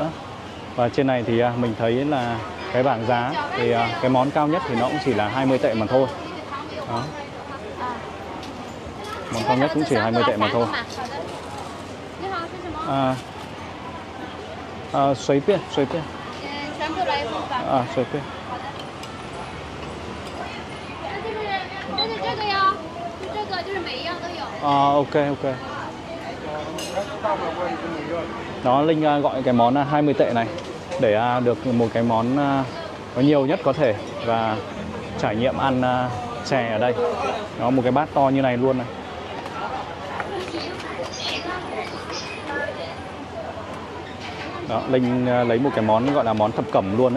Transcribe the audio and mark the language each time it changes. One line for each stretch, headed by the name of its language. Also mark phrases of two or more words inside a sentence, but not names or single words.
Vietnamese: Và trên này thì mình thấy là cái bảng giá thì cái món cao nhất thì nó cũng chỉ là 20 tệ mà thôi. Đó. Món cao nhất cũng chỉ 20 tệ mà thôi.
Chinese: Xuấy 便. 随便。这个哟，就这个，就是每一样都有。 ok.
Vietnamese: Đó, Linh gọi cái món 20 tệ này để được một cái món có nhiều nhất có thể và trải nghiệm ăn chè ở đây. Đó, một cái bát to như này luôn này. Đó, Linh lấy một cái món gọi là món thập cẩm luôn đấy.